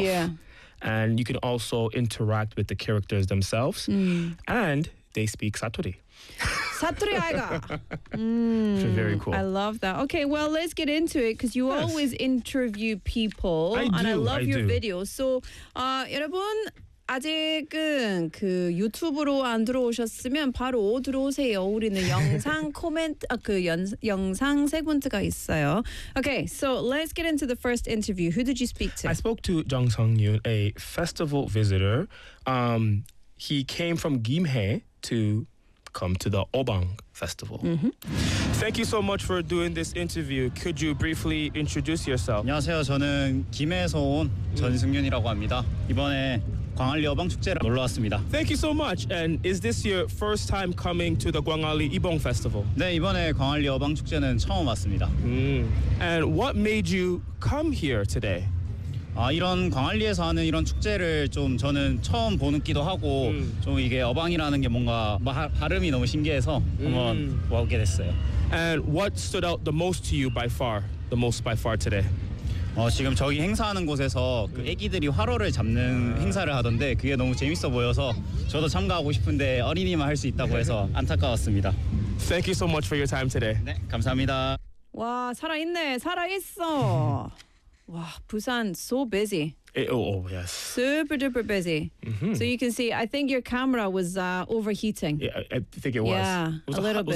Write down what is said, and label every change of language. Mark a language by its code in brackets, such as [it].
[en] Yeah. And you can also interact with the characters themselves. Mm. And they speak Saturi. [ko] Saturi aiga. [en] Which is very cool. I love that. Okay, well, let's get into it, because you always interview people. I do. And I love your videos. So, [ko] 여러분, 아직은 그 유튜브로 안 들어오셨으면 바로 들어오세요. 우리는 영상 코멘트 아, 그 영상 세분트가 있어요. [en] Okay, so let's get into the first interview. Who did you speak to? I spoke to Jung Sung-yoon, a festival visitor. He came from Gimhae to come to the Obang Festival. Mm-hmm. Thank you so much for doing this interview. Could you briefly introduce yourself? [ko] 안녕하세요. 저는 김해에서 온 전승윤이라고 합니다. 이번에 광안리 어방 축제를 놀러 왔습니다. [en] Thank you so much. And is this your first time coming to the Gwangalli Ibong Festival? [ko] 네, 이번에 광안리 어방 축제는 처음 왔습니다. [en] And what made you come here today? [ko] 아, 이런 광안리에서 하는 이런 축제를 좀 저는 처음 보는 기도 하고 좀 이게 어방이라는 게 뭔가 발음이 너무 신기해서 한번 와보게 됐어요. [en] And what stood out the most to you by far? The most by far today? [ko] 지금 저기 행사하는 곳에서 그 애기들이 화로를 잡는 행사를 하던데 그게 너무 재밌어 보여서 저도 참가하고 싶은데 어린이만 할 수 있다고 해서 안타까웠습니다. [en] Thank you so much for your time today. [ko] 네, 감사합니다. 와, 살아있네. 살아있어. 와, [en] wow, Busan, so busy. Oh, yes. Super duper busy. Mm-hmm. So you can see, I think your camera was overheating. Yeah, I think it was. Yeah, it was a little bit.